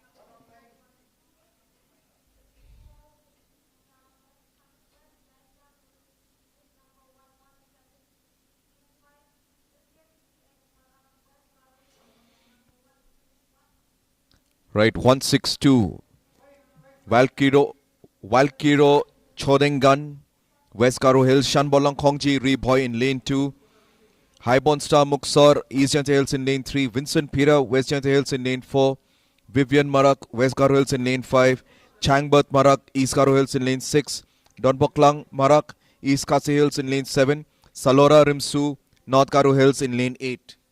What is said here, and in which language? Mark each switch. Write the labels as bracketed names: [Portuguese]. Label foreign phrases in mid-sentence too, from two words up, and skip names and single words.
[English] Right, 162. Valkyro Chodengan, West Garo Hills, Shanbolang Kongji, Reboy in lane 2. Highborn Star Muxor, East Janta Hills in lane 3. Vincent Pira, West Janta Hills in lane 4. Vivian Marak, West Garo Hills in lane 5. Changbert Marak, East Garo Hills in lane 6. Don Boklang Marak, East Khasi Hills in lane 7. Salora Rimsu, North Garo Hills in lane 8.